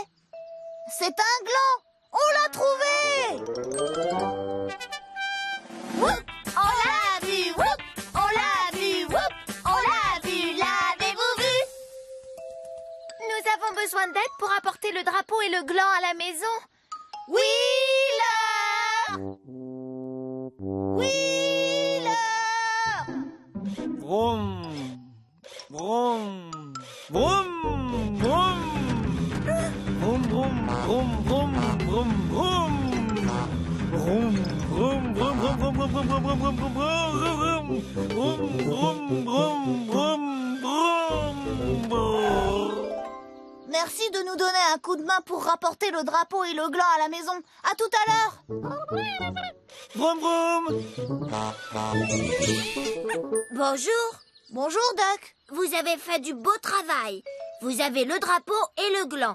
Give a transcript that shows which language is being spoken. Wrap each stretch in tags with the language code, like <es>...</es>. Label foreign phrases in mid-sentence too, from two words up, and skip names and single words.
<fr>C'est un gland. On l'a trouvé! Whoop! On l'a vu, whoop! On l'a vu, whoop! On l'a vu, l'avez-vous vu? Nous avons besoin d'aide pour apporter le drapeau et le gland à la maison. Wheeler! Wheeler! Vroom, Vroom. Vroom, vroom. Vroom, vroom, vroom, vroom, vroom, vroom. Vroom, vroom, vroom, vroom, vroom, vroom, vroom, vroom, vroom, vroom, vroom, vroom, vroom, vroom. Merci de nous donner un coup de main pour rapporter le drapeau et le gland à la maison. À tout à l'heure. Vroom, vroom. Bonjour. Bonjour, Duck. Vous avez fait du beau travail. Vous avez le drapeau et le gland.</fr>